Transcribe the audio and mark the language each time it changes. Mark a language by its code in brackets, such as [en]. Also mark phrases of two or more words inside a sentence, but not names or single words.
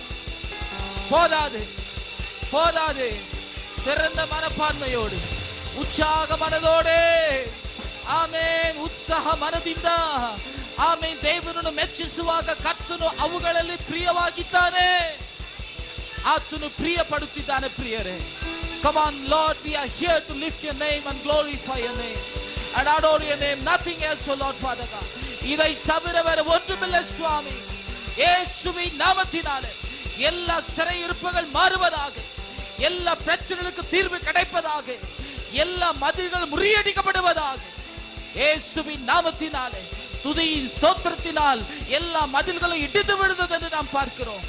[ta] போதாது போதாது, திறந்த மனப்பான்மையோடு, [kn] ಉತ್ಸಾಹ ಮನದೋಡೆ ಆಮೇನ್, ಉತ್ಸಾಹ ಮನದಿಂದ ಆಮೇನ್ ದೇವರನ್ನು ಮೆಚ್ಚಿಸುವಾಗ ಕರ್ತನು ಅವುಗಳಲ್ಲಿ ಪ್ರಿಯವಾಗಿದ್ದಾನೆ, ಆತನು ಪ್ರಿಯ ಪಡುತ್ತಿದ್ದಾನೆ. ಪ್ರಿಯರೇ, [en] come on Lord, we are here to lift your name and glorify your name and adore your name, nothing else, oh Lord Father God. [ta] இதை தவிர வேற ஒன்றுமில்லை சுவாமி. இயேசுவின் நாமத்தினாலே எல்லா சிறையிருப்புகள் மாறுவதாக, எல்லா பிரச்சனைகளுக்கு தீர்வு கிடைப்பதாக, எல்லா மதில்கள் முறியடிக்கப்படுவதாக. இயேசுவின் நாமத்தினாலே, துதியின் ஸ்தோத்திரத்தினால் எல்லா மதில்களும் இடிந்து விழுந்தது என்று நாம் பார்க்கிறோம்.